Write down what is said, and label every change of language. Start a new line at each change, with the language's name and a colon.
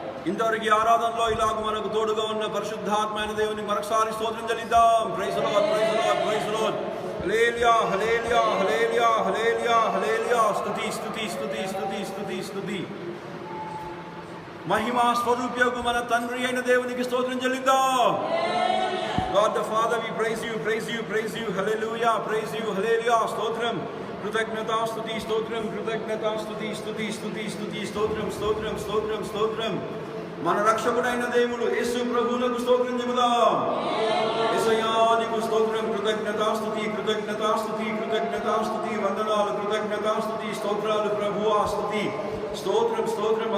Telugu: ఇంతవరకు ఆరాధనలో ఇలాగ మనకు తోడుగా ఉన్న పరిశుద్ధాత్మైన దేవునికి మరొకసారి స్తోత్రం చెల్లిద్దాం.
English: Praise the Lord, praise the Lord, praise the Lord. Hallelujah, hallelujah, hallelujah, hallelujah, hallelujah.
Telugu: స్తుతి, స్తుతి, స్తుతి, స్తుతి, స్తుతి, స్తుతి. మహిమా స్వరూప్యకు మన తండ్రి అయిన దేవునికి స్తోత్రం చెల్లిద్దాం.
English: God the Father, we praise you, praise you, praise you. Hallelujah, praise you, hallelujah.
Telugu: స్తోత్రం, కృతజ్ఞత, స్తుతి, స్తోత్రం, కృతజ్ఞత, స్తుతి, స్తుతి, స్తుతి, స్తుతి, స్తోత్రం, స్తోత్రం, స్తోత్రం, స్తోత్రం. మన రక్షకుడైన దేవుడు యేసు ప్రభువులకు స్తోత్రం చెబుదాం. యేసయ్యా నీకు స్తోత్రం, కృతజ్ఞత, స్తుతి, కృతజ్ఞత, స్తుతి, కృతజ్ఞత, స్తుతి, వందనాలు, కృతజ్ఞత, స్తుతి, స్తోత్రాలు ప్రభువా, స్తుతి, స్తోత్రం, స్తోత్రం.